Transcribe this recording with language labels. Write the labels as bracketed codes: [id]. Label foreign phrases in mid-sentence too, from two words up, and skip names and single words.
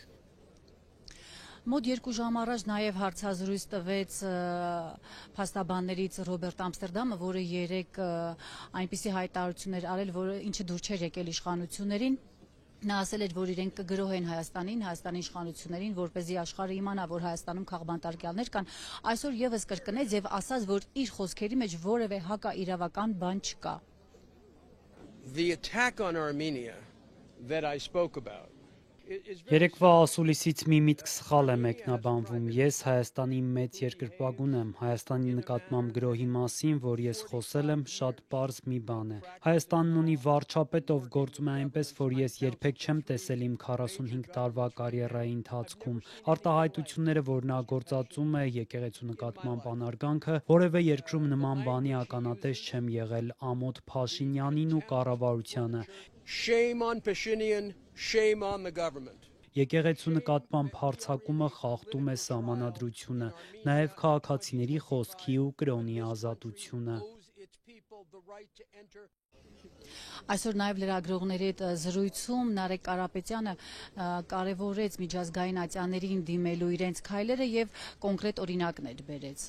[hy] Մոտ 2 ժամ առաջ նաև հարցազրույց տվեց փաստաբաններից Ռոբերտ Ամստերդամը, որը 3 այնպիսի հայտարարություններ արել, որը ինչը դուր չէր եկել իշխանություններին։ Նա ասել էր, որ իրենք կգրոհեն Հայաստանի իշխանություններին, որպեսզի աշխարհը իմանա, որ Հայաստանում քաղբանտարկյալներ կան։ Այսօր եւս կրկնեց եւ ասաց, որ իր խոսքերի մեջ որևէ հակաիրավական բան չկա։ [en] The attack on Armenia that I spoke about [hy] Երեկվա ասուլիսից մի միտք սխալ է մեկնաբանվում։ Ես Հայաստանի մեծ երկրպագուն եմ։ Հայաստանի նկատմամբ գրոհի մասին, որ ես խոսել եմ, շատ պարզ մի բան է։ Հայաստանն ունի վարչապետ, ով գործում է այնպես, որ ես երբեք չեմ տեսել իմ 45 տարվա կարիերայի ընթացքում։ Արտահայտությունները, որ նա գործածում է եկեղեցու նկատմամբ անարգանքը, որևէ երկրում նման բանի ականատես չեմ եղել, ամոթ Փաշինյանին ու կառավարությանը։ [en] Shame on Pashinyan, shame on the government. [hy] Եկեղեցու նկատմամբ հարձակումը խախտում է սահմանադրությունը, նաև քաղաքացիների խոսքի ու կրոնի ազատությունը։ Այսօր նաև լրագրողների հետ զրույցում Նարեկ Կարապետյանը կարևորեց միջազգային ատյաններին դիմելու իրենց քայլերը եւ կոնկրետ օրինակներ բերեց։